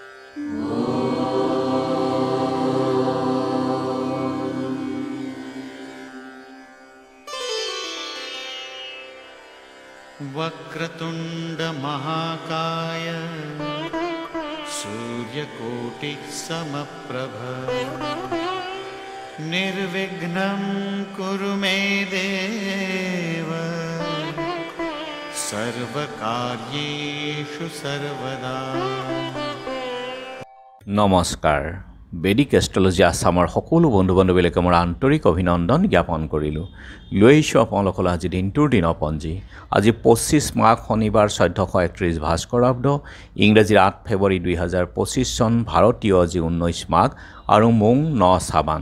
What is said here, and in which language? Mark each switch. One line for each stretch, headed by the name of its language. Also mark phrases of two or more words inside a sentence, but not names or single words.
Sanskrit: वक्रतुंड महाकाय सूर्यकोटि समप्रभ निर्विघ्नं कुरु मे देव सर्वकार्येषु सर्वदा।
Hindi: नमस्कार।
Assamese: বেদিক এষ্ট্ৰলজি আসামৰ সকলো বন্ধু বান্ধৱীলৈকে মোৰ আন্তৰিক অভিনন্দন জ্ঞাপন কৰিলোঁ। লৈ আহিছোঁ আপোনালোকলৈ আজি দিনটোৰ দিনপঞ্জী। আজি 25 মাঘ শনিবাৰ 1431 ভাস্কৰাব্দ, ইংৰাজীৰ 8 ফেব্ৰুৱাৰী 2025 চন, ভাৰতীয় আজি 19 মাঘ আৰু মোং 9 চাবান।